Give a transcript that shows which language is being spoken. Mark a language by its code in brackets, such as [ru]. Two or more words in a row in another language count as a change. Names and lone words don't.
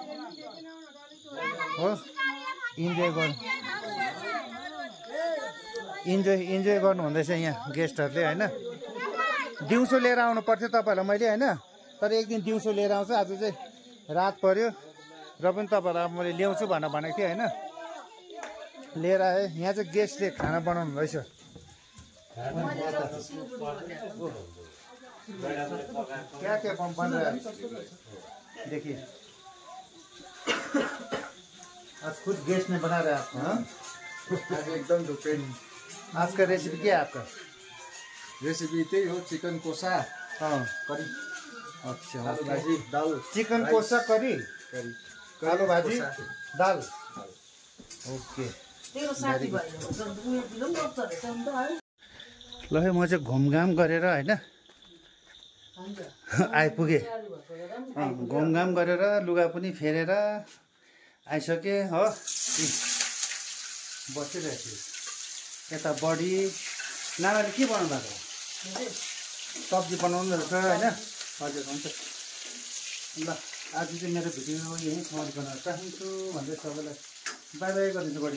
[ne] हो इन्जोय गर्नु हुँदैछ यहाँ गेस्टहरूले होइन दिउँसो लिएर आउनु पर्थ्यो तपाईँहरूलाई मैले होइन तर एक दिन दिउँसो लिएर आउँछु आज चाहिँ रात पर्यो र पनि तपाईँहरूलाई मैले ल्याउँछु भनेको थिएँ होइन लिएर आएँ यहाँ चाहिँ गेस्टले खाना बनाउनु हुँदैछ [hi] क्या क्या बन रहा है देखिए आज खुद गेस्ट ने बना रहा है आपको आज एकदम डिफरेंट आज का रेसिपी क्या है आपका [ne] रेसिपी त्यही हो चिकन कोसा करी अच्छा आलू भाजी दाल चिकन कोसा करी आलू भाजी दाल ओके ल है म चाहिँ घुमघाम गरेर होइन आइपुगेँ घुमघाम गरेर लुगा पनि फेरेर आइसकेँ हो बसिरहेको छु यता बडी नानाले के बनाउनु भएको सब्जी बनाउनु रहेछ होइन हजुर हुन्छ ल आज चाहिँ मेरो भिडियो यहीँ समाप्त गर्न चाहन्छु भन्दै सबैलाई बाई बाई गरिदिन्छु बडी